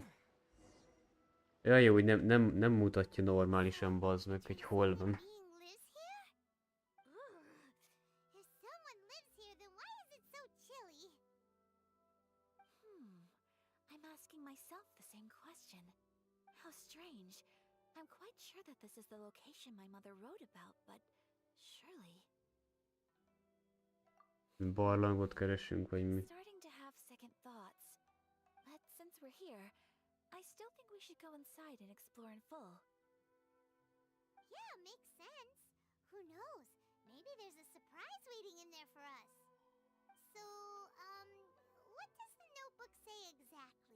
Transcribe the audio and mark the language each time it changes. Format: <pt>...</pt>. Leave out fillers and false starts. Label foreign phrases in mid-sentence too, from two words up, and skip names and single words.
<hu>Ja, jó, hogy nem mutatja normálisan, bazd meg, hogy hol van.</hu> <en>I'm asking myself the same question. How strange. I'm quite sure that this is the location my mother wrote about, but surely...</en> <hu>Barlangot keresünk, vagy mi?</hu> <en>Starting to have second thoughts. But since we're here, I still think we should go inside and explore in full. Yeah, makes sense. Who knows? Maybe there's a surprise waiting in there for us. So, what does the notebook say exactly?</en>